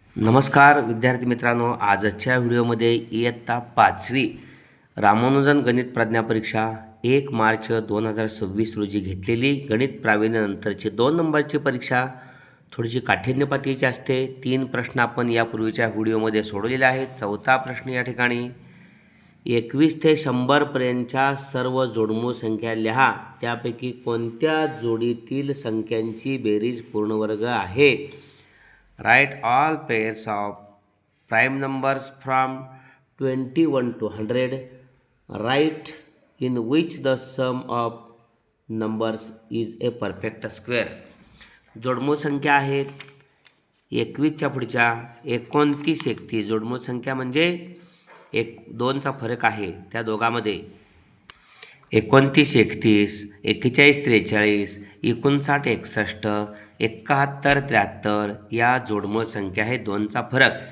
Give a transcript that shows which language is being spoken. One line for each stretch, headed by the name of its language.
Marathi: नमस्कार विद्यार्थी मित्रांनो, आजच्या व्हिडिओमध्ये इयत्ता 5वी रामानुजन गणित प्रज्ञा परीक्षा 1 मार्च 2026 रोजी घेतलेली गणित प्रावीण्यानंतरची 2 नंबरची परीक्षा थोडीशी काठिण्यपातीची असते. 3 प्रश्न आपण यापूर्वीच्या व्हिडिओमध्ये सोडवलेले आहेत. चौथा प्रश्न या ठिकाणी 21 ते 100 पर्यंतच्या सर्व जोडमूळ संख्या लिहा. त्यापैकी कोणत्या जोडीतील संख्यांची बेरीज पूर्णवर्ग आहे?
English: Write all pairs of prime numbers from 21 to 100. Write in which the sum of numbers is a perfect square.
Marathi: जोडमूळ संख्या आहेत 21च्या पुढच्या 29, 31. जोडमूळ संख्या म्हणजे 2चा फरक आहे त्या दोघांमध्ये. 29, 31, 41, 43, 59, 61, 71, 73 या जोडमूळ संख्या आहे 2चा फरक.